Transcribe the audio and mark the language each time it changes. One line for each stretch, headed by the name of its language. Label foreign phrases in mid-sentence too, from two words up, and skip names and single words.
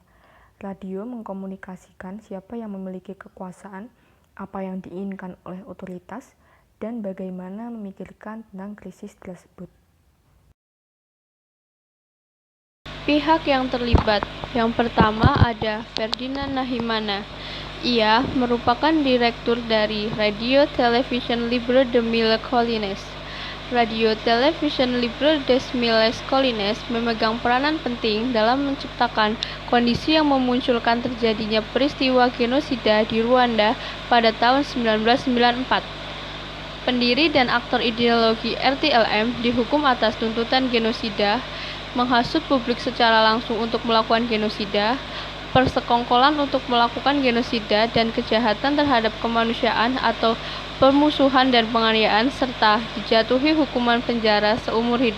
Indonesian: Radio mengkomunikasikan siapa yang memiliki kekuasaan, apa yang diinginkan oleh otoritas, dan bagaimana memikirkan tentang krisis tersebut. Pihak yang terlibat. Yang pertama ada Ferdinand Nahimana. Ia merupakan direktur dari Radio Television Libre de Mille Collines. Radio Television Libre des Mille Collines memegang peranan penting dalam menciptakan kondisi yang memunculkan terjadinya peristiwa genosida di Rwanda pada tahun 1994. Pendiri dan aktor ideologi RTLM dihukum atas tuntutan genosida, menghasut publik secara langsung untuk melakukan genosida, persekongkolan untuk melakukan genosida dan kejahatan terhadap kemanusiaan atau permusuhan dan penganiayaan, serta dijatuhi hukuman penjara seumur hidup.